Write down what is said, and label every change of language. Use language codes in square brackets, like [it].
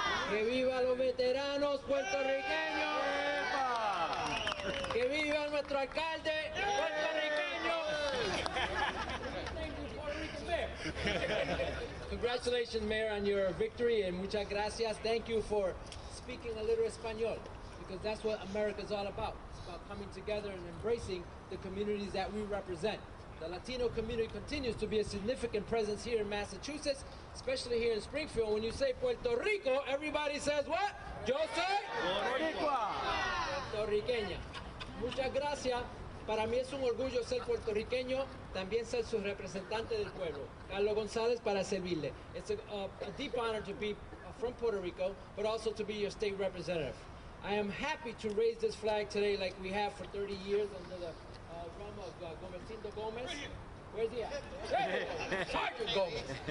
[es] Que viva los veteranos puertorriqueños. Que viva nuestro alcalde puertorriqueño. [en] Thank you, Puerto Rican Mayor. Congratulations, Mayor, on your victory, and [es] muchas gracias. [en] Thank you for speaking a little Espanol, because that's what America is all about. It's about coming together and embracing the communities that we represent. The Latino community continues to be a significant presence here in Massachusetts, especially here in Springfield. When you say Puerto Rico, everybody says what? [es] Yo soy puertorriqueña. Muchas gracias. Para mí es un orgullo ser puertorriqueño, también ser su representante del pueblo. Carlos González, para servirle. [en] It's a deep honor to be from Puerto Rico, but also to be your state representative. I am happy to raise this flag today like we have for 30 years under the realm of Gomercindo Gomez. Where's he at? Sergeant Gomez.